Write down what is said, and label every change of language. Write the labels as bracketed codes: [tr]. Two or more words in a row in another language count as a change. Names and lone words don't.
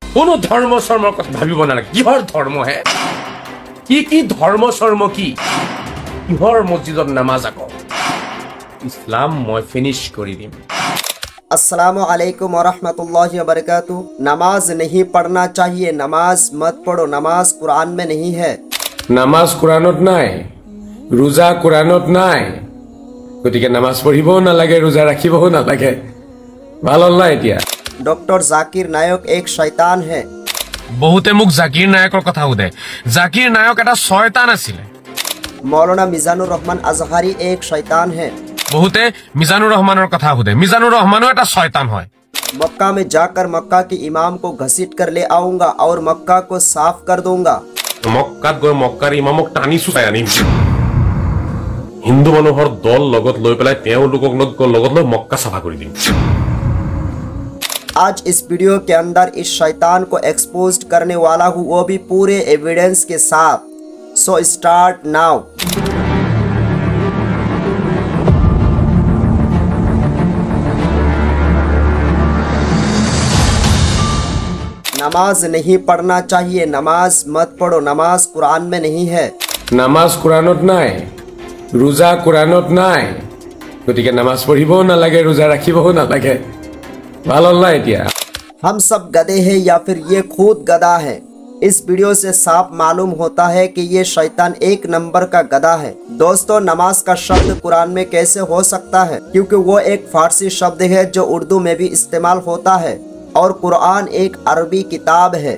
[as] কোনো ধৰ্ম চৰ্মৰ কথা ভাবিব নালাগে। কিহৰ ধৰ্ম হে? কি ধৰ্ম চৰ্ম কি? কিহৰ মছজিদত নামাজ আকৌ? ইছলাম মই ফিনিশ কৰি দিম। [ar] السلام عليكم ورحمة الله وبركاته. [hi] नमाज नहीं पढ़ना चाहिए, नमाज मत पढ़ो, नमाज कुरान में नहीं है। [as] নামাজ কোৰাণত নাই, ৰোজা কোৰাণত নাই, গতিকে নামাজ পঢ়িবও নালাগে, ৰোজা ৰাখিবও নালাগে। ভাল হ'ল না এতিয়া? [hi] डॉक्टर जाकिर नायक एक शैतान है। [as] বহুতে মোক জাকিৰ নায়কৰ কথা সুধে। জাকিৰ নায়ক এটা শয়তান আছিলে। [hi] मौलाना मिजानुर रहमान अजहरी एक शैतान है। [as] বহুতে মিজানুৰ ৰহমানৰ কথা সুধে। মিজানুৰ ৰহমানো এটা শয়তান হয়। [hi] मक्का में जाकर मक्का के इमाम को घसीट कर ले आऊंगा और मक्का को साफ कर दूंगा। [as] মক্কাত গৈ মক্কাৰ ইমামক টানি চুচাই আনিম। হিন্দু মানুহৰ দল লগত লৈ পেলাই তেওঁলোকক লগত লৈ মক্কা চাফা কৰি দিম। [hi] आज इस वीडियो के अंदर इस शैतान को एक्सपोज करने वाला हूँ, वो भी पूरे एविडेंस के साथ। [en] So start now. [hi] नमाज नहीं पढ़ना चाहिए, नमाज मत पढ़ो, नमाज कुरान में नहीं है। [as] নামাজ কোৰাণত নাই, ৰোজা কোৰাণত নাই, গতিকে নামাজ পঢ়িবও নালাগে, ৰোজা ৰাখিবও নালাগে। ভাল হ'ল না এতিয়া? [hi] हम सब गधे हैं या फिर ये खुद गधा है? इस वीडियो से साफ मालूम होता है कि ये शैतान एक नंबर का गधा है। दोस्तों, नमाज का शब्द कुरान में कैसे हो सकता है? क्योंकि वो एक फारसी शब्द है जो उर्दू में भी इस्तेमाल होता है और कुरान एक अरबी किताब है।